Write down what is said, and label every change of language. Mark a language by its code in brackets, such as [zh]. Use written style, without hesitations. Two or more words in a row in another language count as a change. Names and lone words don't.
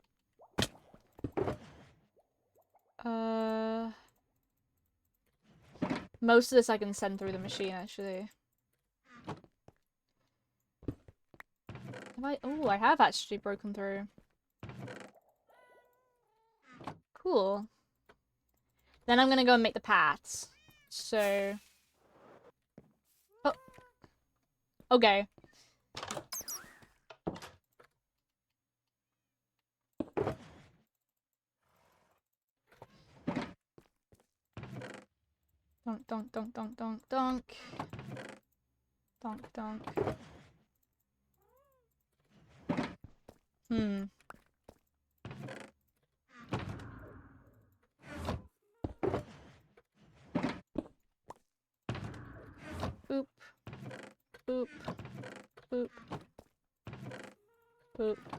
[en] Most of this I can send through the machine, actually. Oh, I have actually broken through. Cool. Then I'm gonna go and make the paths. So... Oh. Okay. Donk, donk, donk, donk, donk, donk. Donk, donk. Hmm. Boop. Boop. Boop. Boop.